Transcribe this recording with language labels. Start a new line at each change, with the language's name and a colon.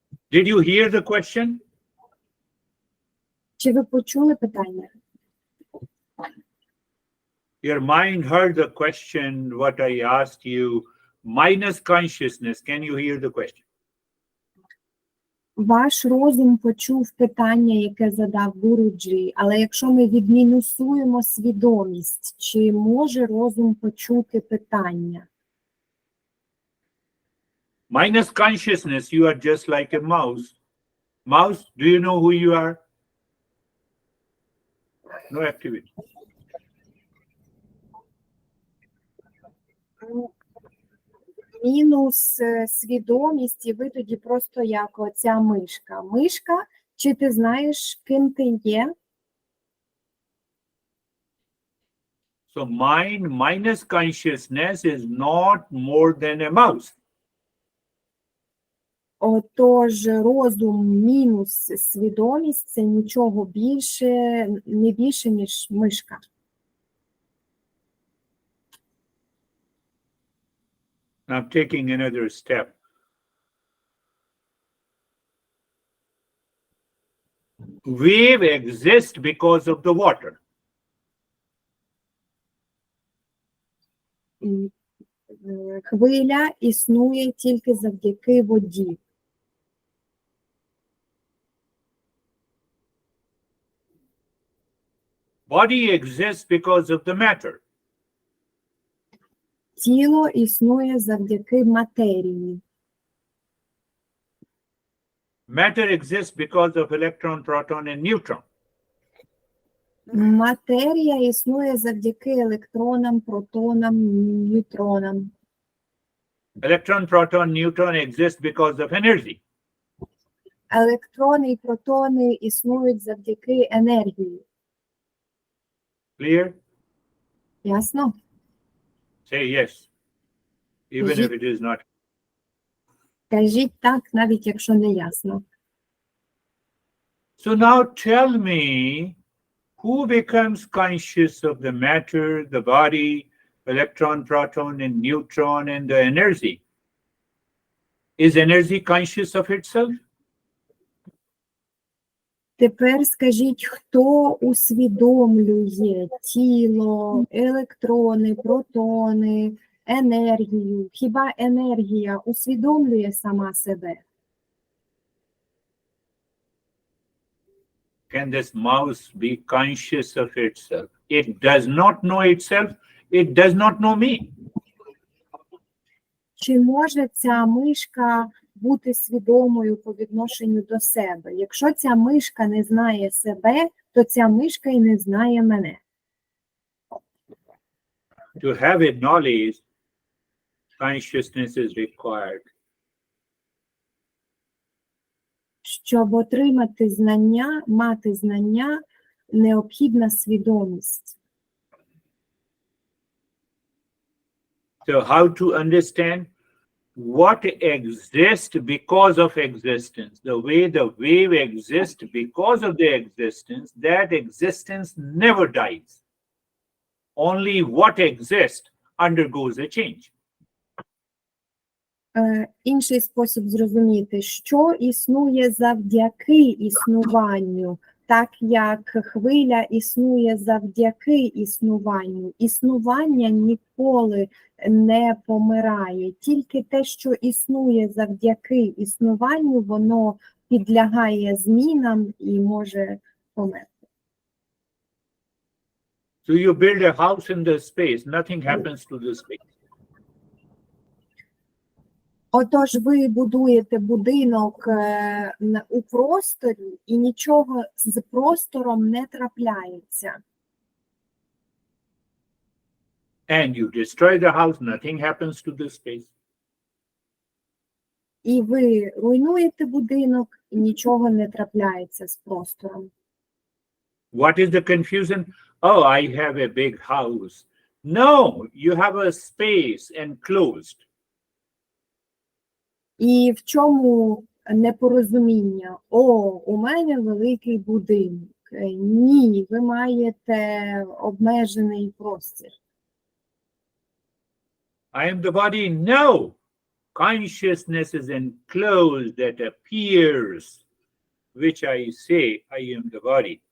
English: Did you hear the question?
Ukrainian: Чи ви почули питання?
English: Your mind heard the question, what I asked you, minus consciousness. Can you hear the question?
Ukrainian: Ваш розум почув питання, яке задав Гуруджі, але якщо ми відмінусуємо свідомість, чи може розум почути питання?
English: Minus consciousness, you are just like a mouse. Mouse, do you know who you are? No activity.
Ukrainian: Мінус свідомість, і ви тоді просто як оця мишка. Мишка, чи ти знаєш, ким ти є?
English: So mind minus consciousness is not more than a mouse.
Ukrainian: Отож, розум мінус свідомість – це нічого більше, не більше, ніж мишка.
English: I'm taking another step. Wave exists because of the water.
Ukrainian: Хвиля існує тільки завдяки воді.
English: Body exists because of the matter.
Ukrainian: Тіло існує завдяки матерії.
English: Matter exists because of electron, proton, and neutron.
Ukrainian: Матерія існує завдяки електронам, протонам, нейтронам.
English: Electron, proton, neutron exist because of energy.
Ukrainian: Електрони і протони існують завдяки енергії.
English: Clear?
Ukrainian: Ясно?
English: Say yes, even if it is not.
Ukrainian: Кажіть так, навіть якщо не ясно.
English: So now tell me, who becomes conscious of the matter, the body, electron, proton, and neutron, and the energy? Is energy conscious of itself?
Ukrainian: Тепер скажіть, хто усвідомлює тіло, електрони, протони, енергію? Хіба енергія усвідомлює сама себе?
English: Can this mouse be conscious of itself? It does not know itself. It does not know me.
Ukrainian: Чи може ця мишка бути свідомою по відношенню до себе? Якщо ця мишка не знає себе, то ця мишка і не знає мене.
English: To have a knowledge, consciousness is required.
Ukrainian: Щоб отримати знання, мати знання, необхідна свідомість.
English: So how to understand what exists because of existence? The way the wave exists because of the existence, that existence never dies. Only what exists undergoes a change.
Ukrainian: Інший спосіб зрозуміти, що існує завдяки існуванню, так як хвиля існує завдяки існуванню. Існування ніколи не помирає. Тільки те, що існує завдяки існуванню, воно підлягає змінам і може померти.
English: So you build a house in the space, nothing happens to the space.
Ukrainian: Отож, ви будуєте будинок у просторі, і нічого з простором не трапляється.
English: And you destroy the house, nothing happens to the space.
Ukrainian: І ви руйнуєте будинок, і нічого не трапляється з простором.
English: What is the confusion? Oh, I have a big house. No, you have a space enclosed.
Ukrainian: І в чому непорозуміння? О, у мене великий будинок. Ні, ви маєте обмежений простір.
English: I am the body. No, consciousness is enclosed that appears, which I say, I am the body.